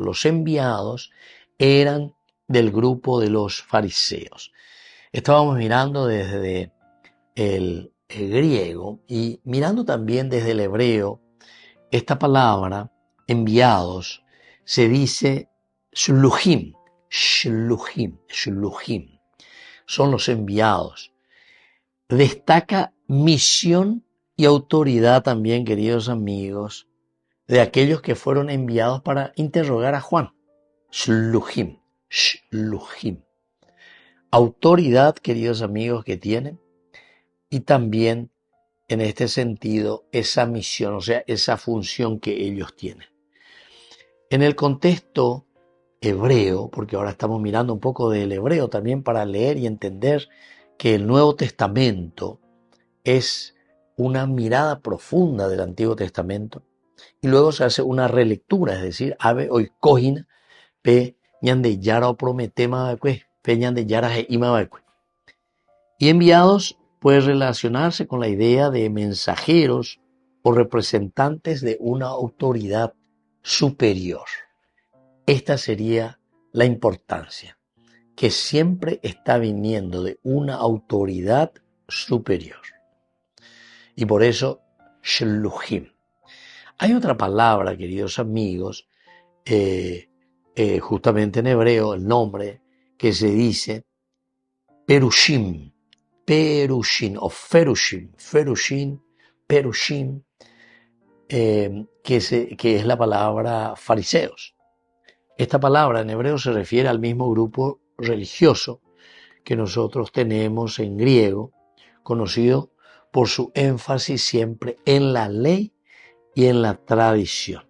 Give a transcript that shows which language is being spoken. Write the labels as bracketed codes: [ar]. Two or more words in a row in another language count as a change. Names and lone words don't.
[es] Los enviados eran del grupo de los fariseos. Estábamos mirando desde el griego y mirando también desde el hebreo. Esta palabra, enviados, se dice shluchim, shluchim, shluchim. Son los enviados. Destaca misión y autoridad también, queridos amigos, de aquellos que fueron enviados para interrogar a Juan. Shluchim, shluchim. Autoridad, queridos amigos, que tienen, y también en este sentido esa misión, o sea, esa función que ellos tienen. En el contexto hebreo, porque ahora estamos mirando un poco del hebreo también para leer y entender que el Nuevo Testamento es una mirada profunda del Antiguo Testamento y luego se hace una relectura, es decir, [gn] ave hoy cogina pe ñandeyara o prometema pe ñandeyara he ima. [es] Y enviados puede relacionarse con la idea de mensajeros o representantes de una autoridad superior. Esta sería la importancia, que siempre está viniendo de una autoridad superior. Y por eso, shluchim. Hay otra palabra, queridos amigos, justamente en hebreo, el nombre que se dice perushim, perushim o ferushim, ferushim, perushim, que es la palabra fariseos. Esta palabra en hebreo se refiere al mismo grupo religioso que nosotros tenemos en griego, conocido por su énfasis siempre en la ley y en la tradición.